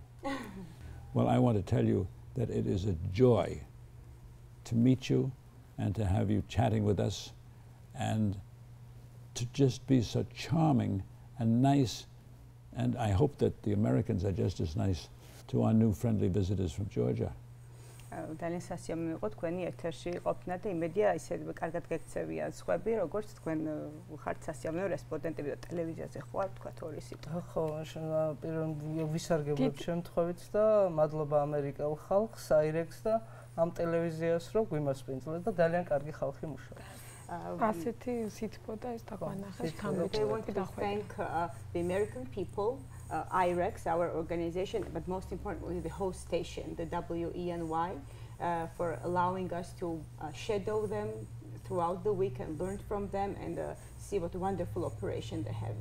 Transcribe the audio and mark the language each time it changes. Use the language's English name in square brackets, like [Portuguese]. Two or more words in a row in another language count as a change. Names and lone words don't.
[English] Well, I want to tell you that it is a joy to meet you and to have you chatting with us and to just be so charming and nice. And I hope that the Americans are just as nice to our new friendly visitors from Georgia. [Georgian] ძალიან სასიამოვნო იყო თქვენი ეთერში ყოფნა და იმედია ისე კარგად გექცევიან სხვები, როგორც თქვენ ხართ სასიამოვნო რესპონდენტები და ტელევიზიაზე ხوار თქვა ორი სიტყვა. ხო, პირველ ვისარგებლებ შემთხვევით და მადლობა ამერიკელ ხალხს, IREX და ამ ტელევიზიას რომ გვიმასპინძლეთ და ძალიან კარგი ხალხი მუშაობს. ასეთი სითბო და ეს დაგვანახეს [English] I want to thank the American people, IREX, our organization, but most importantly the host station, the WENY, for allowing us to shadow them throughout the week and learn from them and see what a wonderful operation they have.